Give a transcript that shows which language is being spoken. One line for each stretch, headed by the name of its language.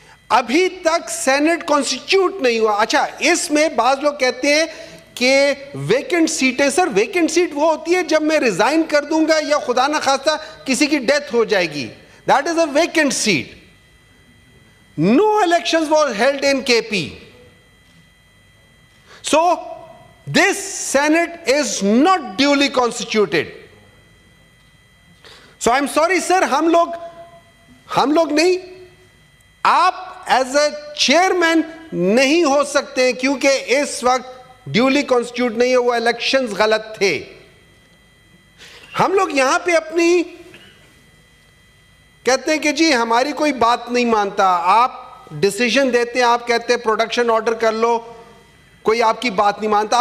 Urdu: ابھی تک Saint constituted نہیں ہوا. اچھا, اس میں بعض لوگ کہتے ہیں کہ ویکنٹ سیٹیں. سر ویکنٹ سیٹ وہ ہوتی ہے جب میں ریزائن کر دوں گا یا خدا نہ خواستہ کسی کی ڈیتھ ہو جائے گی,
English: That is a vacant seat. No elections were held in KP. So this Senate is not duly constituted. So I'm sorry sir,
Urdu: ہم لوگ نہیں, آپ ایز اے چیئرمین نہیں ہو سکتے ہیں کیونکہ اس وقت ڈیولی کانسٹیٹیوٹ نہیں ہے, وہ الیکشنز غلط تھے. ہم لوگ یہاں پہ اپنی کہتے ہیں کہ جی ہماری کوئی بات نہیں مانتا, آپ ڈیسیژن دیتے ہیں, آپ کہتے ہیں پروڈکشن آرڈر کر لو, کوئی آپ کی بات نہیں مانتا.